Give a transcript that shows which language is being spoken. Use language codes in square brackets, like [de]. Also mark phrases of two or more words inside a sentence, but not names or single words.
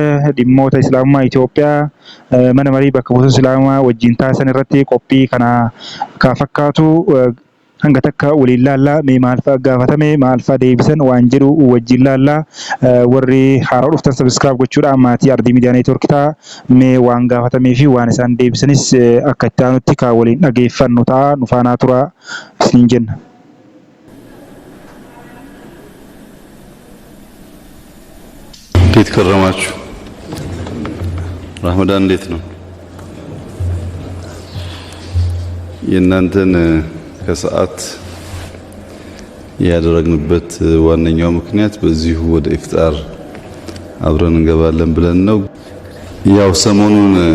[om] dhimmoota Islaamummaa Itoophiyaa mana marii bakka buutota Islaamummaa wajjin taasisan irratti qophii kana ka fakkaatu hanga takka waliin laallaa mee maal fa'a gaafatame maal fa'a deebisan waan jedhu wajjin laallaa warri haaraa dhuftan subscribe gochuudhaan maatii Ardii Miidiyaa Neetwoork ta'a mee waan gaafatamee fi waan isaan deebisanis akka itti aanutti ka waliin dhageeffannu ta'a nu faanaa tura isiniin jenna. [am] እንዴት ከረማችሁ? ረመዳን እንዴት ነው? የእናንተን ከሰዓት ያደረግንበት ዋነኛው ምክንያት በዚሁ ወደ ኢፍጣር አብረን እንገባለን ብለን ነው። ያው ሰሞኑን